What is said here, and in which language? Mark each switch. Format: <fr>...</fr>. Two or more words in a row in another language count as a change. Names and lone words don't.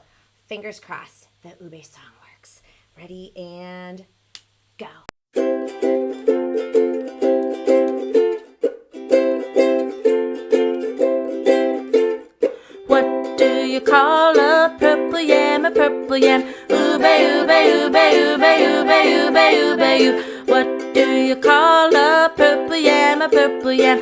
<en>Fingers crossed the ube song works. Ready and go. What do you call a purple yam, a purple yam? Ube, ube, ube, ube, ube, ube, ube, ube. What do you call a purple yam, a purple yam?</en>